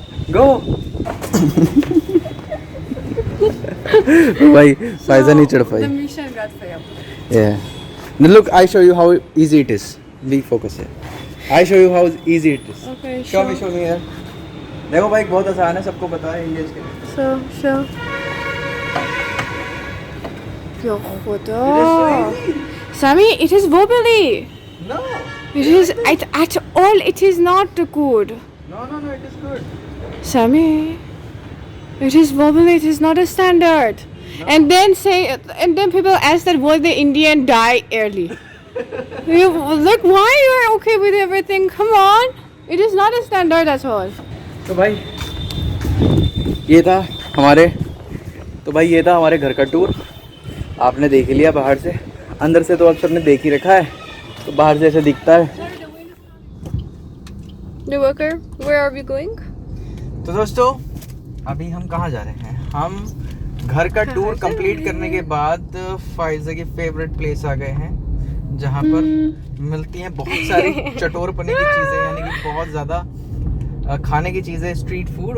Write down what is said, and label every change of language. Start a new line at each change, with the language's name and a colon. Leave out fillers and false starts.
English: Go.
Hindi: भाई फायदा नहीं चढ़ पाई.
English: The mission got failed. Yeah. Now look, I show you how easy it is. Be focused here. I show you how easy it is. Okay, Show me here.
Hindi: देखो भाई बहुत आसान है, सबको पता है इंडियंस के लिए.
English: Show. Yo, Khuda. Sammy, it is wobbly. No. It is at all. It is not good. No, it is good. Sammy, it is wobbly. It is not a standard. No. And then people ask that will the Indian die early? Look, why you are okay with everything? Come on, it is not a standard at all.
Hindi: तो भाई ये था हमारे घर का tour. आपने देख लिया बाहर से, अंदर से तो आप सबने देख ही रखा है. तो बाहर से ऐसे दिखता है.
English: The worker, where are we going?
Hindi: तो दोस्तों अभी हम कहाँ जा रहे हैं? हम घर का टूर कंप्लीट करने के बाद फाइजा की फेवरेट प्लेस आ गए हैं, जहाँ पर मिलती हैं बहुत सारी चटोर पने की चीज़ें, यानी कि बहुत ज़्यादा खाने की चीज़ें, स्ट्रीट फूड.